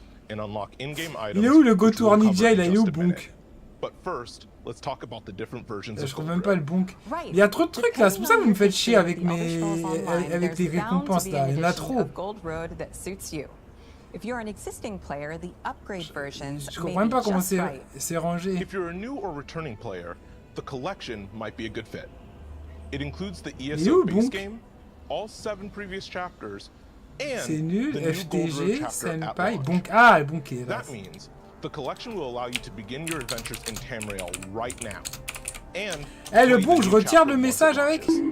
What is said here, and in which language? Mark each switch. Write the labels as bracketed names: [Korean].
[English] and unlock in-game items. [French] Il est où le Go to Ornija? Il est où Bonk? [English] But first, let's talk about the different versions [French] je trouve même pas le Bonk. Il y a trop de trucs là, c'est pour ça que vous me faites chier avec avec les récompenses là, il y en a trop. [English] If you're an existing player, the upgrade versions [French] je comprends même pas comment c'est rangé. [English] If you're a new or returning player, the collection might be a good fit. It includes the ESO base game, all 7 previous chapters, and [French] c'est nul, [English] the new FTG, Gold Road chapter at Senpai, launch. [French] Bonk. Ah, le Bonk est là. [English] That means the collection will allow you to begin your adventures in Tamriel right now. [French] Eh, le Bonk, je retire le message avec.